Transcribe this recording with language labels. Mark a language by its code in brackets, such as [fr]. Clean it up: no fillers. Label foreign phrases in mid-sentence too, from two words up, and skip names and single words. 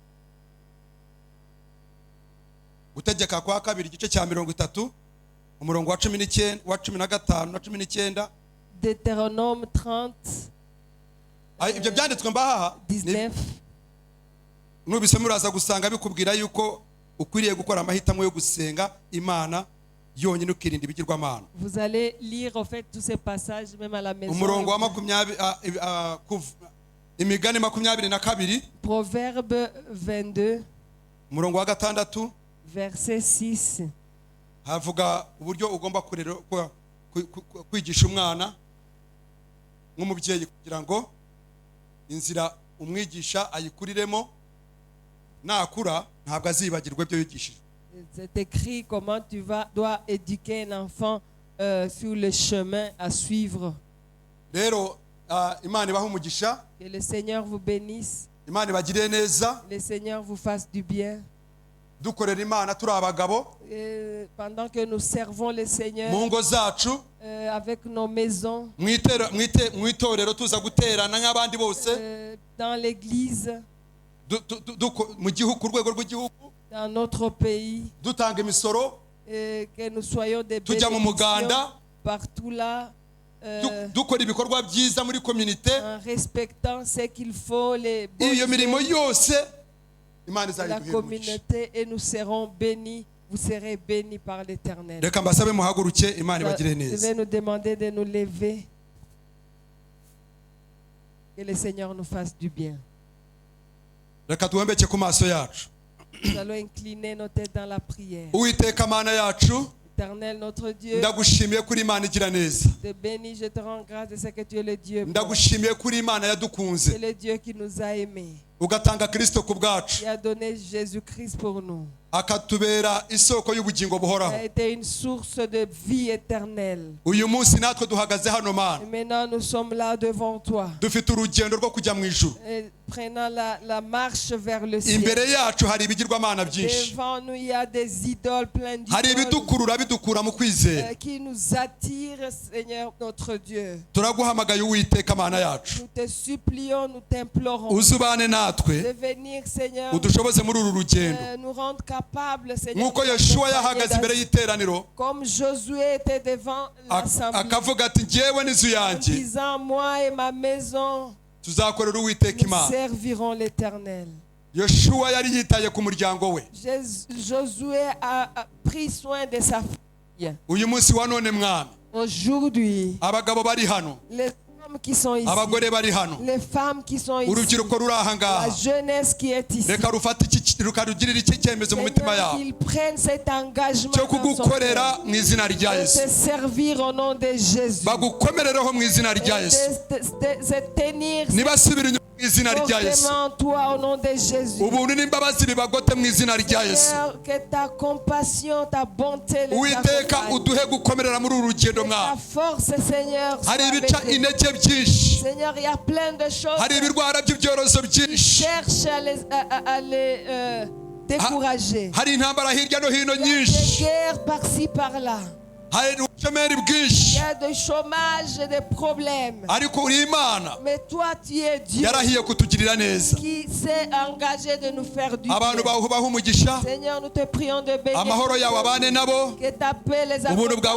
[rw] gutegeka kwa kabiri igice cya 30 umurongo wa 19 wa 15 na 19. [fr] Deutéronome 30, [rw] ibyo byanditswe mbahaha 19. nubisoma uraza gusanga bikubwira yuko ukwiriye gukora amahitamo yo gusenga imana yonyine ukirinda ibigirwamana. [fr] Vous allez lire en fait tous ces passages même à la maison. [rw] umurongo wa 20 imigani 22 [fr] Proverbe 22, [rw] umurongo wa 6 [fr] verset 6. [rw] havuga uburyo ugomba kwigisha umwana nk'umubyeyi kugira ngo inzira umwigisha ayikuriremo nakura ntabwo azibagirwa ibyo yigishije. [fr] C'est écrit comment tu dois éduquer un enfant sur le chemin à suivre. [rw] rero imana ibaha umugisha, [fr] Que le Seigneur vous bénisse. [rw] imana ibagire neza, [fr] Le Seigneur vous fasse du bien. [rw] dukorera imana turi abagabo [fr] Pendant que nous servons le Seigneur [rw] mu ngo zacu [fr] avec nos maisons, [rw] mu itorero tuza guterana nk'abandi bose [fr] dans l'église, [rw] mu gihugu ku rwego rw'igihugu [fr] dans notre pays, [rw] dutanga imisoro [fr] que nous soyons des [rw] tujya mu [fr] bénédictions [rw] muganda [fr] partout là, [rw] dukora ibikorwa byiza muri community [fr] en respectant ce qu'il faut, les bonnes [rw] iyo mirimo [fr] choses [rw] yose imana [fr] de la [rw] izayiduhera umugisha. [fr] communauté, et nous serons bénis. Vous serez bénis par l'Éternel. [rw] reka mbasabe muhaguruke imana ibagire [fr] Je [rw] neza. [fr] vais nous demander de nous lever. Que le Seigneur nous fasse du bien. [rw] reka duhembeke ku maso yacu. [fr] Nous allons incliner nos têtes dans la prière. [rw] uwiteka mana yacu [fr] Éternel notre Dieu, [rw] ndagushimiye kuri imana igira neza, [fr] je te bénis, je te rends grâce de ce que tu es le Dieu bon. [rw] ndagushimiye kuri imana yadukunze [fr] C'est le Dieu qui nous a aimés, [rw] ugatanga Kristo ku bwacu. [fr] qui a donné Jésus-Christ pour nous. [rw] akatubera isoko y'ubugingo buhoraho. [fr] A été une source de vie éternelle. [rw] Uyu munsi natwe duhagaze hano mana. [fr] Et maintenant nous sommes là devant toi. [rw] Dufite urugendo rwo kujya mu ijuru. [fr] Prenant la marche vers le ciel. [rw] Imbere yacu hari ibigirwamana byinshi. [fr] Devant nous il y a des idoles pleines d'idoles. [rw] Hari ibidukurura bidukura mu kwizera. [fr] Qui nous attire, Seigneur notre Dieu. [rw] Turaguhamagaye Uwiteka mana yacu. [fr] Nous te supplions, nous t'implorons. [rw] Uzubane natwe. [fr] De venir, Seigneur. [rw] Udushoboze muri uru rugendo. [fr] Nous rendre capables, Seigneur. [rw] Nkuko Yoshua yahagaze imbere y'iteraniro. [fr] Comme Josué était devant l'assemblée. [rw] Akavuga ati njyewe n'inzu yanjye. [fr] Disant moi et ma maison. [rw] Tuzakorera Uwiteka Imana. [fr] Nous servirons l'Éternel. [rw] Yoshua yari yitaye ku muryango we. [fr] Josué a pris soin de sa fille. [rw] Uyu munsi wa none mwami. [fr] Aujourd'hui. [rw] Abagabo bari hano. [fr] Les femmes qui sont ici. [rw] Abagore bari hano. [fr] Les femmes qui sont ici. [rw] Urubyiruko ruri aha ngaha. [fr] La jeunesse qui est ici. [rw] Reka rufate rukarugirira iki cyemezo mu mitima yabo. [fr] Qu'ils prennent cet engagement. [rw] Cyo kugukorera mu izina rya Yesu. [fr] De servir au nom de Jésus. [rw] Bagukomerereho mu izina rya Yesu. [fr] De tenir. [rw] Nibasubira inyuma mu izina rya Yesu. [fr] Toi au nom de Jésus. [rw] Ubuntu n'imbabazi bibagote mu izina rya Yesu. [fr] Que ta compassion, ta bonté les [rw] Uwiteka uduhe gukomerera muri uru rugendo mwa. [fr] Ta force, Seigneur. [rw] Hari ibica intege byinshi. [fr] Seigneur, il y a plein de choses. [rw] Hari ibirwara by'ibyorozo byinshi. [fr] Cherche à les décourager. [rw] Hari intambara hirya no hino nyinshi. [fr] Il y a des guerres par-ci par-là. Il y a des chômages, des problèmes. Mais toi, tu es Dieu qui s'est engagé de nous faire du bien. Seigneur, nous te prions de bénir. Que ta paix les accompagne.